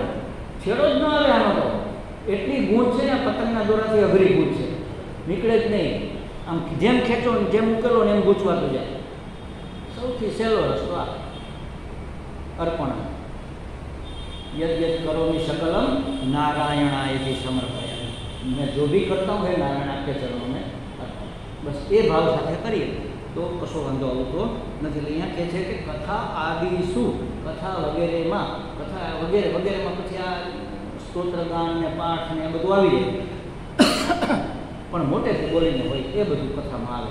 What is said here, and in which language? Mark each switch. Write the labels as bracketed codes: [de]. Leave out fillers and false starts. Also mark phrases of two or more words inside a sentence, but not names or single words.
[gu] છેડો જ ન આવે આનો તો. એટલી ગૂંચ છે ને, પતંગના દોરાથી અઘરી ગૂંચ છે, નીકળે જ નહીં. આમ જેમ ખેંચો જેમ ઉકેલો ને એમ ગૂંચવાતું જાય. સૌથી સહેલો રસ્તો આ અર્પણ. [sa] यद यद करोमि सकलम नारायणाय समर्पयामि. [hi] मैं जो भी करता हूँ है नारायण आपके चरणों में अर्पण. [gu] बस એ ભાવ સાથે કરીએ તો કશો વાંધો આવતો નથી. અહીંયા કહે છે કે કથા આદિ શું, કથા વગેરેમાં, કથા વગેરે વગેરેમાં પછી આ સ્તોત્રગાન ને પાઠ ને એ બધું આવી જાય, પણ મોટેથી બોલીને હોય એ બધું કથામાં આવે.